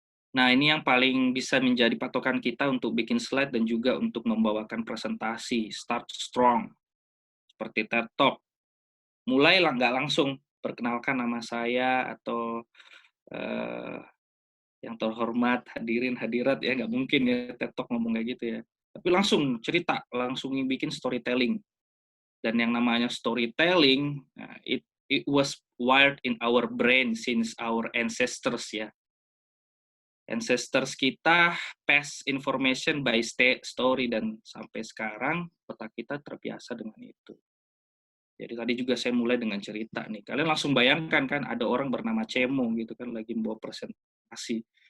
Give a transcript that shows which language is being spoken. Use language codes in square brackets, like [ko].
[id] Nah, ini yang paling bisa menjadi patokan kita untuk bikin slide dan juga untuk membawakan presentasi. [en] Start strong, [id] seperti TED Talk. Mulai nggak langsung perkenalkan nama saya atau yang terhormat hadirin hadirat, ya nggak mungkin ya TED Talk ngomong kayak gitu ya. Tapi langsung cerita, langsung bikin storytelling. Dan yang namanya [en] storytelling, it was wired in our brain since our ancestors ya. [id] Ancestors kita [en] pass information by story, [id] dan sampai sekarang otak kita terbiasa dengan itu. Jadi tadi juga saya mulai dengan cerita nih. Kalian langsung bayangkan kan ada orang bernama Cemo gitu kan lagi membawa presentasi.